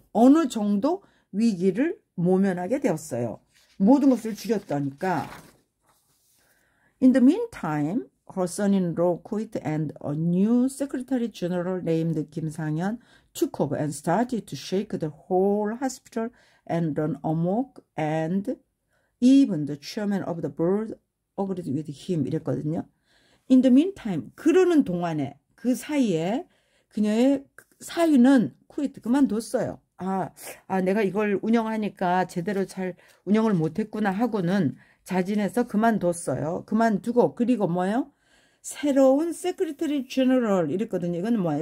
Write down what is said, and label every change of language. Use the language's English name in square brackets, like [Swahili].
[Korean] 어느 정도 위기를 모면하게 되었어요. 모든 것을 줄였다니까. [English] In the meantime, her son-in-law quit and a new secretary general named Kim Sang-hyun took over and started to shake the whole hospital and run amok, and even the chairman of the board agreed with him. [Korean] 이랬거든요. [English] In the meantime, [Korean] 그러는 동안에 그 사이에 그녀의 사위는 quit 그만뒀어요. 내가 이걸 운영하니까 제대로 잘 운영을 못했구나 하고는 자진해서 그만뒀어요. 그만두고 그리고 뭐예요? 새로운 세크리터리 제너럴 이랬거든요. 이건 뭐야?